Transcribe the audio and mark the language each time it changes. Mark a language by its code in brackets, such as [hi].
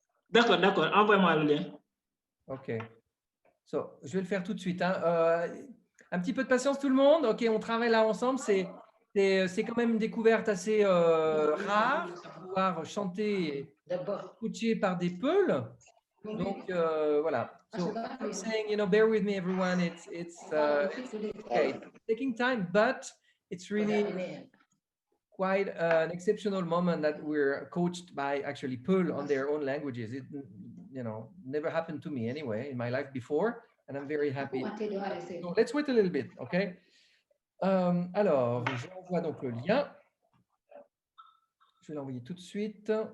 [fr] D'accord. Envoie-moi le lien. OK. So, je vais le faire tout de suite. Hein. Un petit peu de patience, tout le monde. OK, on travaille là ensemble. C'est quand même une découverte assez rare de pouvoir chanter coaché par des peuls. Donc, voilà. [en] So, I'm saying, bear with me, everyone. It's okay. It's taking time, but it's really quite an exceptional moment that we're coached by actually Peul on their own languages. It, never happened to me anyway in my life before, and I'm very happy. So let's wait a little bit, okay? [fr] Alors, j'envoie donc le lien. Je vais l'envoyer tout de suite.